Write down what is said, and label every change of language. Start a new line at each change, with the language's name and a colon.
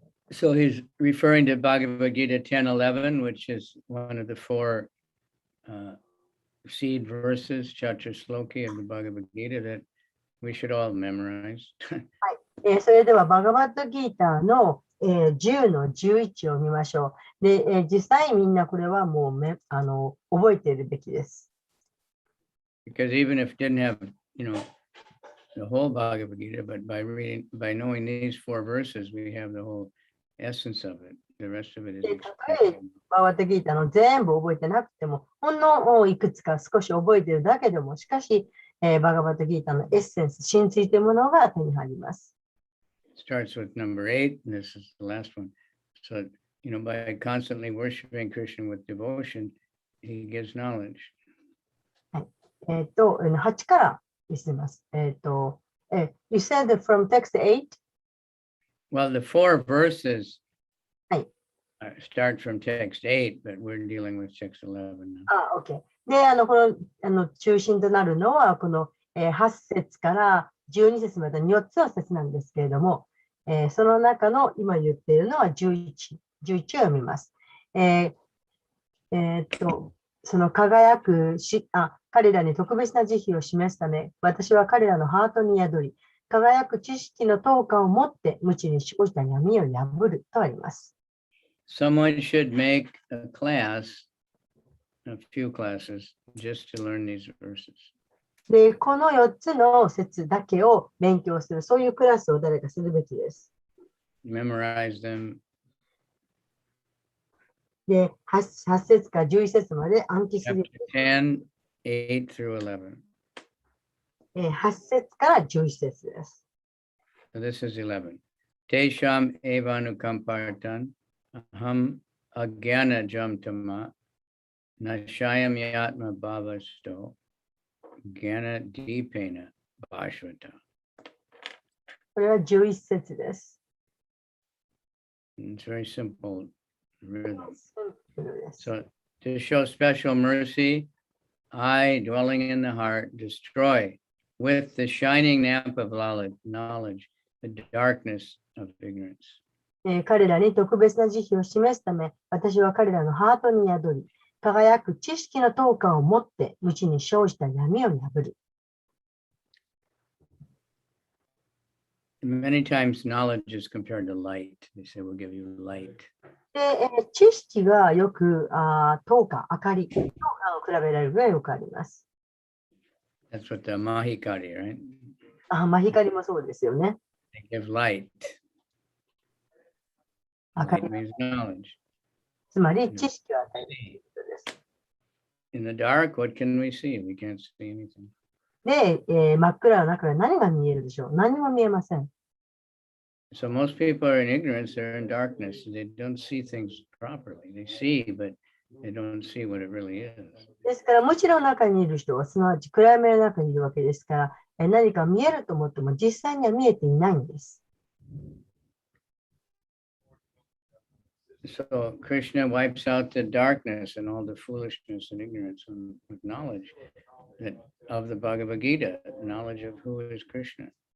English: So he's referring to Bhagavad Gita 10:11, which is one of the four seed verses, Chatur Sloki of the Bhagavad Gita that we should all memorize.
Japanese: それでは、バガバットギーターの、10の11を見ましょう。で、実際みんなこれはもう覚えているべきです。
English: Because even if it didn't have, the whole Bhagavad Gita, but by knowing these four verses, we have the whole essence of it. the rest of it is
Japanese: で、たとえ
English: expression.
Japanese: バガバッタギータの全部覚えてなくても、ほんのいくつか少し覚えているだけでも、しかし、バガバッタギータのエッセンス、真髄というものが手に入ります。
English: Starts with number 8, and this is the last one. So, by constantly worshiping Krishna with devotion, he gives knowledge.
Japanese: 8から見ます。
English: You said that from text 8? Well, the 4 verses
Japanese: はい。
English: start from text 8, but we're dealing with text 11 now. OK。
Japanese: で、この中心となるのは、この、8節から12節までの4つの節なんですけれども、その中の今言っているのは11を読みます。その輝く彼らに特別な慈悲を示すため、私は彼らのハートに宿り、輝く知識の灯火を持って無知に生じた闇を破るとあります。
English: Someone should make a class, a few classes, just to learn these verses.
Japanese: で、この4つの節だけを勉強する、そういうクラスを誰かするべきです。
English: Memorize them.
Japanese: で、8節から11節まで暗記する。
English: 10, 8 through 11.
Japanese: 8節から11節です。
English: So this is 11.
Sanskrit: Tesham evanukampartan aham agyana jamtama nashayam yatma bhavasto gyana deepena bhashvata.
Japanese: これは11節です。
English: It's very simple rhythm.
Japanese: シンプルです。
English: So to show special mercy, I, dwelling in the heart, destroy with the shining lamp of knowledge the darkness of ignorance.
Japanese: 彼らに特別な慈悲を示すため、私は彼らのハートに宿り、輝く知識の灯火を持って無知に生じた闇を破る。
English: Many times knowledge is compared to light. They say we'll give you light.
Japanese: で、知識がよく灯火、明かり、灯火を比べられるがよくあります。
English: That's what the mahikari, right?
Japanese: マヒカリもそうですよね。
English: They give light.
Japanese: 明か
English: Light
Japanese: り、
English: means knowledge.
Japanese: つまり知識を与えるということです。
English: In the dark, what can we see? We can't see anything.
Japanese: で、真っ暗の中で何が見えるでしょう？何も見えません。
English: So most people are in ignorance, they're in darkness. They don't see things properly. They see, but they don't see what it really is.
Japanese: ですから、無知の中にいる人は、すなわち暗闇の中にいるわけですから、何か見えると思っても実際には見えていないんです。
English: So Krishna wipes out the darkness and all the foolishness and ignorance with knowledge of the Bhagavad Gita, knowledge of who is Krishna.